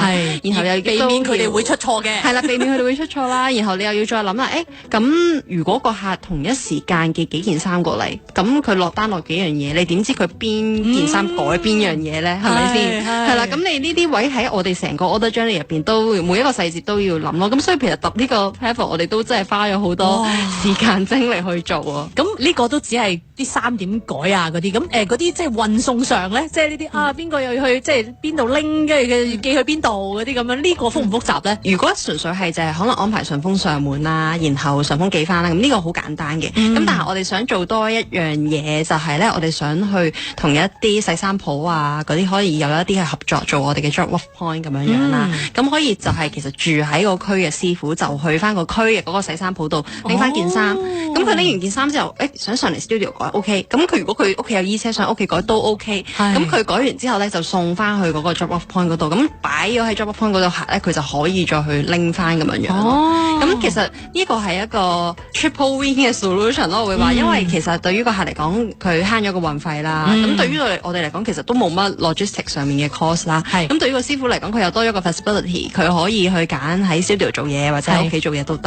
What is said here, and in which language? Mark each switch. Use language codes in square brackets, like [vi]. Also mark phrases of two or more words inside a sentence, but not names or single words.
[yue] 然後又避免佢哋會出錯嘅。係啦，避免佢哋會出錯啦。然後你又要再諗啦，咁如果個客同一時間寄幾件衫過嚟，咁佢落單落幾樣嘢，你點知佢邊件衫改邊樣嘢咧？係咪先？係啦，咁你呢啲位喺我哋成個 [en] order journey [yue] 入邊都每一個細節都要諗咯。咁所以其實揼呢個 platform 我哋都真係花咗好多時間精力去做啊。咁呢個都只係啲衫點改啊嗰啲，咁嗰啲即係運送上咧，即係呢啲邊個又要去即係邊度拎，跟住寄去邊度嗰啲咁樣，呢個複唔複雜咧？如果純粹係就係可能安排順豐上門啦，然後順豐寄翻啦，咁呢個好簡單嘅。咁但係我哋想做多一樣嘢，就係咧，我哋想去同一啲洗衫鋪啊嗰啲可以有一啲係合作做我哋嘅 [en] drop off point [yue] 咁樣樣啦。咁可以就係其實住喺個區嘅師傅就去翻個區嘅嗰個洗衫鋪度拎翻件衫。咁佢拎完件衫之後，想上嚟 studio 改 OK， 咁佢如果佢屋企有衣車上屋企改都 OK， 咁佢改完之後咧就送翻去嗰個 [en] drop off point [yue] 嗰度，咁擺咗喺 [en] drop off point [yue] 嗰度客咧佢就可以再去拎翻咁樣樣。咁其實呢個係一個 [en] triple win [yue] 嘅 solution 咯，我會話，因為其實對於個客嚟講，佢慳咗個運費啦。咁對於我哋嚟講，其實都冇乜 logistics 上面嘅 cost 啦。咁對於個師傅嚟講，佢又多咗個 flexibility， 佢可以去揀喺 studio 做嘢或者喺屋企做嘢都得。